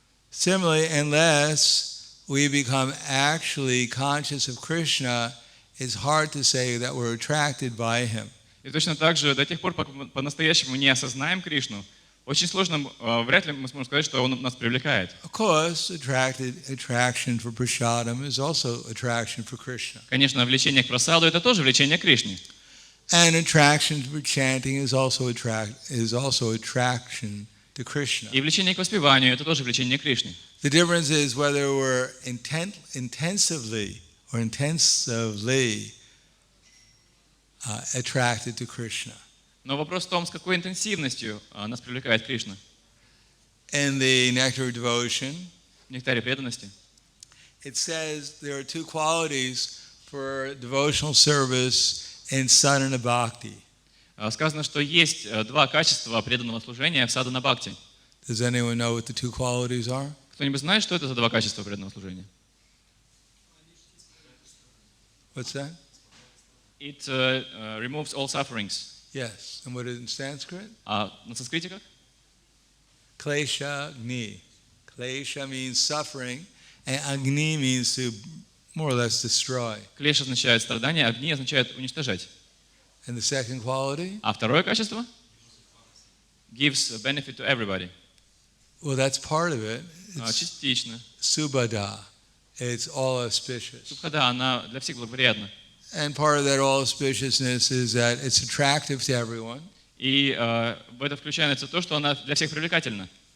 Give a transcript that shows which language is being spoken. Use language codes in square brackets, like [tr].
[en] Similarly, unless we become actually conscious of Krishna, it's hard to say that we're attracted by him. [ru] И точно так же, до тех пор, пока мы по-настоящему не осознаем Кришну, очень сложно, вряд ли мы сможем сказать, что он нас привлекает. [en] Of course, attraction for prasadam is also attraction for Krishna. [ru] Конечно, влечение к прасаду – это тоже влечение к Кришне. [en] And attraction for chanting is also attraction to Krishna. [ru] И влечение к воспеванию – это тоже влечение к Кришне. [en] The difference is whether we're intensively attracted to Krishna. [ru] Но вопрос в том, с какой интенсивностью нас привлекает Кришна. [en] In the Nectar of Devotion, [ru] В нектаре преданности [en] it says there are two qualities for devotional service in sadhana bhakti. [ru] сказано, что есть два качества преданного служения в садхана бхакти. [en] Does anyone know what the two qualities are? [ru] Кто-нибудь знает, что это за два качества преданного служения? [en] What's that? It removes all sufferings. Yes. And what is it in Sanskrit? [ru] А на санскрите как? [sa] Klesha agni. [en] Klesha means suffering, and agni means to more or less destroy. [ru] Клеш означает страдание, агни означает уничтожать. [en] And the second quality? [ru] А второе качество? [en] Gives a benefit to everybody. Well, that's part of it. It's [ru] Частично. [en] subhada. It's all auspicious. [ru] Субхада, она для всех благоприятна. [en] And part of that all auspiciousness is that it's attractive to everyone. [ru] И в это включается то, что она для всех привлекательна.